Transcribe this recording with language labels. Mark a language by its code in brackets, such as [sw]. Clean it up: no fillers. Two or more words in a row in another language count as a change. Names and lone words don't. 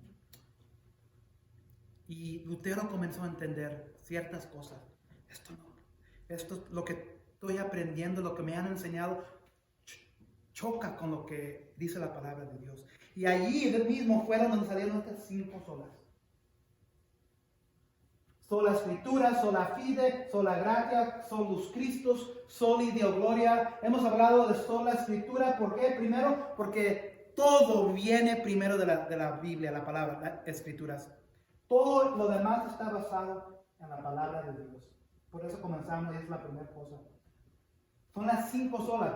[es] Y Lutero comenzó a entender ciertas cosas. Esto no, esto es lo que estoy aprendiendo, lo que me han enseñado, choca con lo que dice la palabra de Dios. Y allí mismo fueron donde salieron estas 5 solas. Sola Escritura, [la] sola fide, sola gratia, solus Christus, soli Deo gloria. [es] Hemos hablado de sola Escritura, ¿por qué? Primero, porque todo viene primero de la Biblia, la palabra, las Escrituras. Todo lo demás está basado en la palabra de Dios. Por eso comenzamos y es la primera cosa. Son las 5 solas.